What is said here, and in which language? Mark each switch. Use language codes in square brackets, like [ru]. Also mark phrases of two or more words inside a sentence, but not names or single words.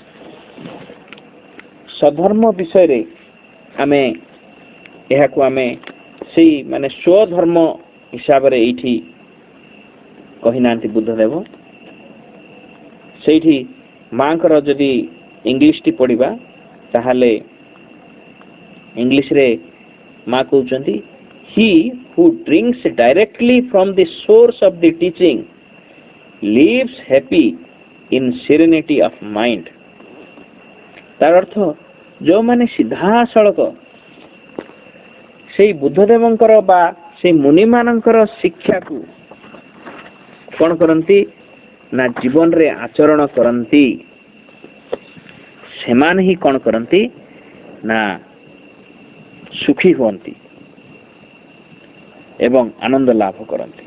[or] ସ୍ୱଧର୍ମ ବିଷୟରେ ଏହାକୁ ଆମେ ସେଇ ସ୍ୱଧର୍ମ ହିସାବରେ ଏଇଠି କହିନାହାନ୍ତି ବୁଦ୍ଧଦେବ। ସେଇଠି ମାଙ୍କର ଯଦି ଇଂଲିଶଟି ପଢ଼ିବା, ତାହେଲେ ଇଂଲିଶରେ ମା କହୁଛନ୍ତି, [en] he who drinks directly from the source of the teaching lives happy in serenity of mind। [or] ତାର ଅର୍ଥ, ଯେଉଁମାନେ ସିଧାସଳଖ ସେଇ ବୁଦ୍ଧଦେବଙ୍କର ବା ସେଇ ମୁନିମାନଙ୍କର ଶିକ୍ଷାକୁ କ'ଣ କରନ୍ତି ନା ଜୀବନରେ ଆଚରଣ କରନ୍ତି, ସେମାନେ ହିଁ କ'ଣ କରନ୍ତି ନା ସୁଖୀ ହୁଅନ୍ତି ଏବଂ ଆନନ୍ଦ ଲାଭ କରନ୍ତି।